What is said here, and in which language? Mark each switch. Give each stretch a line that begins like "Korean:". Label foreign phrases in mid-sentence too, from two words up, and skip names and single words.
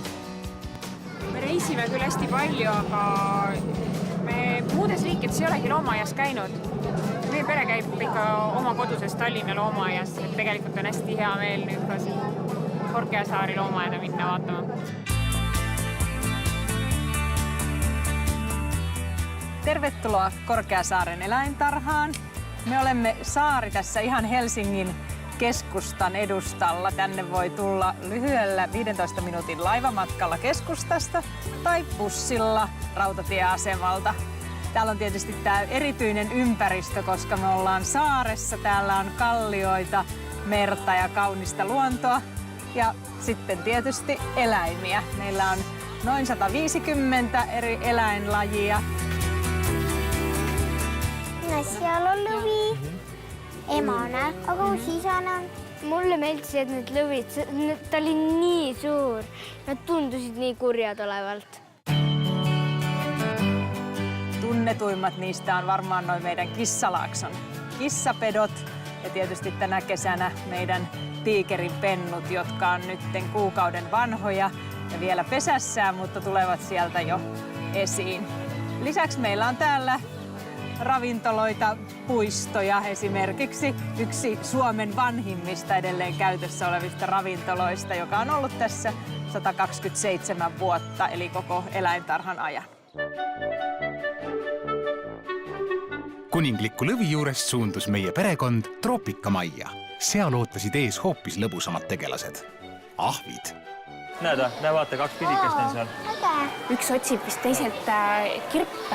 Estonian: Me reisime küll hästi palju, aga me muudes riikides ei olegi loomaaias käinud. Meie pere käib ikka oma koduses Tallinna loomaaias. Tegelikult on hästi hea meel nüüd ka siin Korkeasaari loomaaeda minna vaatama.
Finnish: Tervetuloa Korkeasaaren eläintarhaan. Me olemme saari tässä ihan Helsingin keskustan edustalla. Tänne voi tulla lyhyellä 15 minuutin laivamatkalla keskustasta tai bussilla rautatieasemalta. Täällä on tietysti tämä erityinen ympäristö, koska me ollaan saaressa. Täällä on kallioita, merta ja kaunista luontoa ja sitten tietysti eläimiä. Meillä on noin 150 eri eläinlajia.
Estonian: No seal on lõvi, emane, aga uus isane on. Mulle meeldisid need lõvid, ta oli nii suur. Nad tundusid nii kurjad olevalt.
Finnish: Tunnetuimmat niistä on varmaan noin meidän Kissalaakson kissapedot ja tietysti tänä kesänä meidän tiikerin pennut, jotka on nyt kuukauden vanhoja ja vielä pesässään, mutta tulevat sieltä jo esiin. Lisäksi meillä on täällä ravintoloita, puistoja, esimerkiksi yksi Suomen vanhimmista edelleen käytössä olevista ravintoloista, joka on ollut tässä 127 vuotta, eli koko eläintarhan ajan.
Estonian: Kuningliku lõvi juurest suundus meie perekond Troopikamaia. Seal ootasid ees hoopis lõbusamad tegelased. Ahvid. Näe vaata, 2 pidikest on seal. Üks otsib vist teiselt kirpe.